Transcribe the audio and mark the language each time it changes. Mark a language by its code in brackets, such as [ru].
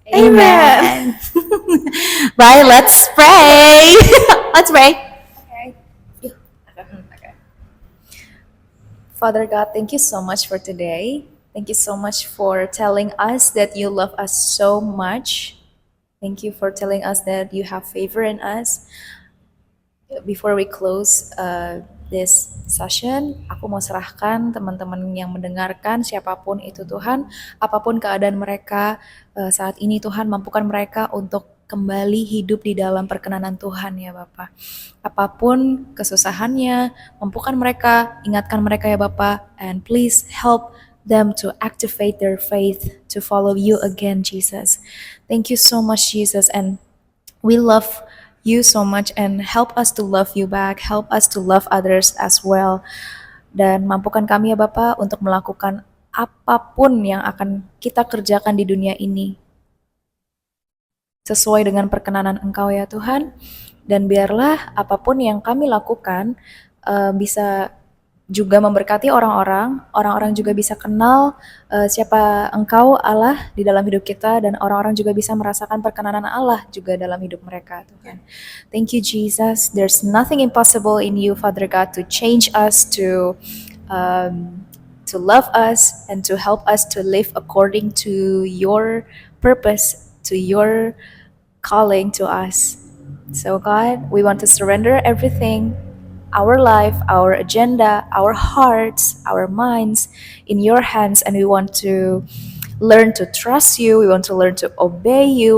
[en] Amen. Bye. Let's pray. Let's pray. Father God, thank you so much for today. Thank you so much for telling us that you love us so much. Thank you for telling us that you have favor in us. Before we close this session, [id] aku mau serahkan teman-teman yang mendengarkan, siapapun itu Tuhan, apapun keadaan mereka saat ini, Tuhan mampukan mereka untuk kembali hidup di dalam perkenanan Tuhan ya Bapa. Apapun kesusahannya, mampukan mereka, ingatkan mereka ya Bapa, [en] and please help them to activate their faith to follow you again, Jesus. Thank you so much, Jesus, and we love you so much, and help us to love you back, help us to love others as well. [id] Dan mampukan kami ya Bapa untuk melakukan apapun yang akan kita kerjakan di dunia ini sesuai dengan perkenanan Engkau ya Tuhan. Dan biarlah apapun yang kami lakukan bisa juga memberkati orang-orang. Orang-orang juga bisa kenal siapa Engkau Allah di dalam hidup kita, dan orang-orang juga bisa merasakan perkenanan Allah juga dalam hidup mereka, Tuhan. [en] Thank you, Jesus. There's nothing impossible in you, Father God, to change us, to love us, and to help us to live according to your purpose, to your calling to us. So, God, we want to surrender everything, our life, our agenda, our hearts, our minds in your hands, and we want to learn to trust you. We want to learn to obey you.